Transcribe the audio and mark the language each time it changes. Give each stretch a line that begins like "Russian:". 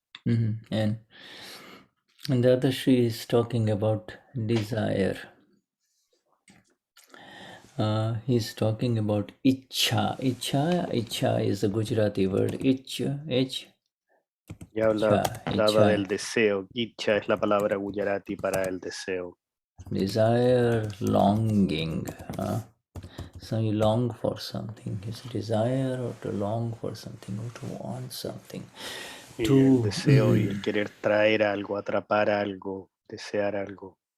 English: And Dadashri is talking about desire. He's talking about ichha. Ichha is a Gujarati word. Ich.
Spanish: Y habla del deseo. Ichha es la palabra Gujarati para el deseo.
English: Desire, longing. So you long for something. Is it desire or to long for something or to want something?
Spanish: Y el deseo y el querer traer algo, atrapar algo, desear algo.